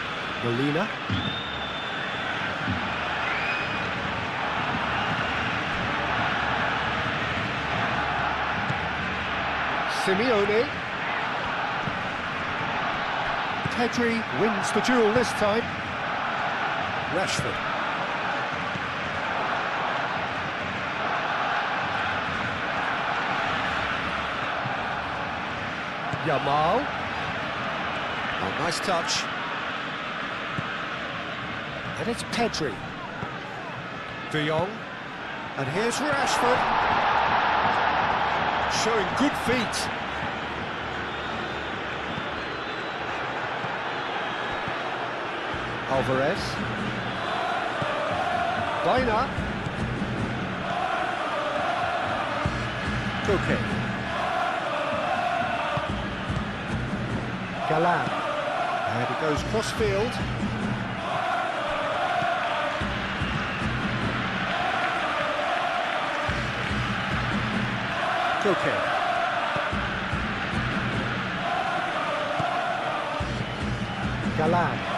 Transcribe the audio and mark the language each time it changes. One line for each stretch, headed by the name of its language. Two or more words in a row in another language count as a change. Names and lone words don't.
English: Molina. Simeone. Pedri wins the duel this time. Rashford. Yamal. Oh, nice touch. And it's Pedri. De Jong. And here's Rashford. Showing good feet. Alvarez. Baina. Koke. Galan. And it goes cross-field. Koke. Galan.